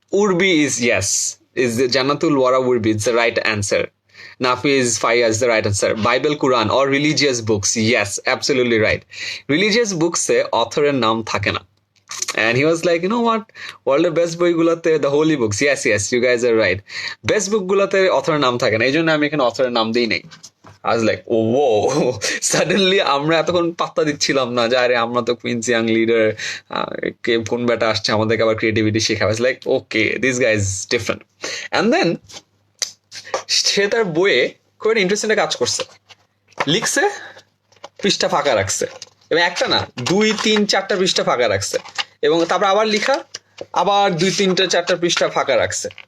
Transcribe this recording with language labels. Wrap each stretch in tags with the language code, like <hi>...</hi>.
<en>Urbi is yes, is Jannatul Wara Urbi is the right answer. Nafiz Faya is the right answer. Bible, Quran or religious books. Yes, absolutely right.</en> <bn>Religious books se author এর নাম থাকে না.</bn> <en>And he was like, you know what? World এর best বইগুলোতে the holy books. Yes, yes, you guys are right.</en> <bn>Best bookগুলোতে author এর নাম থাকে না। এইজন্য আমি এখানে author এর নাম দেই নাই।</bn> <en>I was like, oh, whoa.</en> <bn>Suddenly আমরা এতক্ষণ পাত্তা দিচ্ছিলাম না যে আরে আমরা তো কুইন্স ইয়াং লিডার, কে কোন বেটা আসছে আমাদেরকে আবার ক্রিয়েটিভিটি শেখাবে।</bn> <en>I was like, okay, this guy is different.</en> <bn>And then সে তার বইয়ে খুব একটা ইন্টারেস্টিং কাজ করছে, লিখছে, পৃষ্ঠা ফাঁকা রাখছে, এবং একটা না 2-3-4টা পৃষ্ঠা ফাঁকা রাখছে, এবং তারপর আবার লিখা, আবার 2-3-4টা পৃষ্ঠা ফাঁকা রাখছে।</bn>